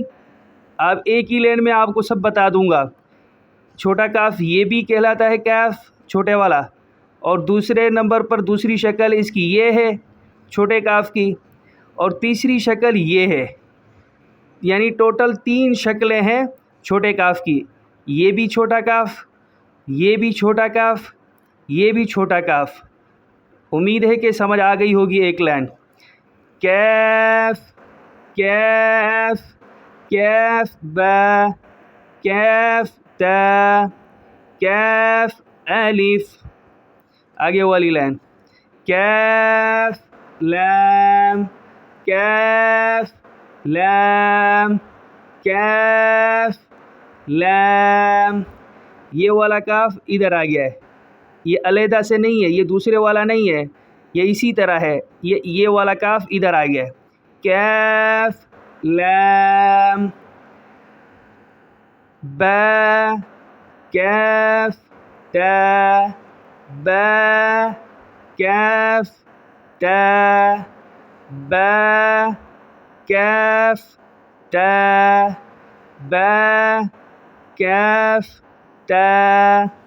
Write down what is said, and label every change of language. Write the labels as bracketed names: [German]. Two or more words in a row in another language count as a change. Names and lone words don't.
[Urdu] اب ایک ہی لین میں آپ کو سب بتا دوں گا۔ چھوٹا کاف یہ بھی کہلاتا ہے کیف چھوٹے والا، اور دوسرے نمبر پر دوسری شکل اس کی یہ ہے چھوٹے کاف کی، اور تیسری شکل یہ ہے، یعنی ٹوٹل 3 شکلیں ہیں چھوٹے کاف کی۔ یہ بھی چھوٹا کاف، یہ بھی چھوٹا کاف، یہ بھی چھوٹا کاف۔ امید ہے کہ سمجھ آ گئی ہوگی ایک لائن۔ کیف کیف کیف با کیف تا کیف الف۔ آگے والی لائن، کیف لام کیف لام کیف لام۔ یہ والا کاف ادھر آ گیا ہے، یہ علیحدہ سے نہیں ہے، یہ دوسرے والا نہیں ہے، یہ اسی طرح ہے، یہ والا کاف ادھر آ گیا ہے۔ کیف لام با کیف تا با کیف تا با کیف تا با کیف تا